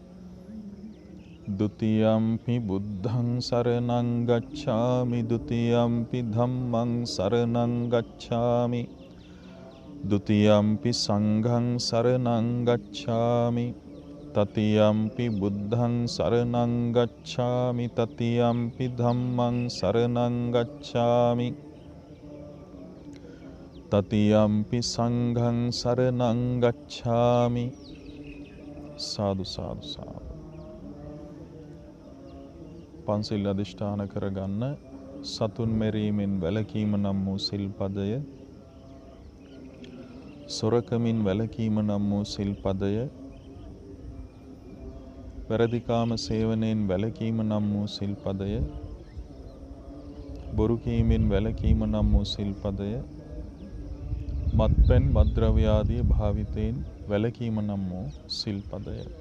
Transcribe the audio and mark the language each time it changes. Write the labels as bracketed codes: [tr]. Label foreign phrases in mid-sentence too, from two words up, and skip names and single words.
[pi] द्वितीयंपि बुद्धं शरणं गच्छामि, द्वितीयंपि धम्मं शरणं गच्छामि, द्वितीयंपि संघं शरणं गच्छामि, तृतीयंपि बुद्धं शरणं गच्छामि, तृतीयंपि धम्मं शरणं गच्छामि, तृतीयंपि संघं शरणं गच्छामि. साधु साधु साधु. [si] පන්සිල් අධිෂ්ඨාන කරගන්න. සතුන් මෙරීමෙන් වැළකීම නම් වූ සිල්පදය, සොරකමින් වැළකීම නම් වූ සිල්පදය, වැරදිකාම සේවනයෙන් වැළකීම නම් වූ සිල්පදය, බොරු කීමෙන් වැළකීම නම් වූ සිල්පදය, මත්පැන් මත්ද්‍රව්‍ය ආදී භාවිතයෙන් වැළකීම නම් වූ සිල්පදය.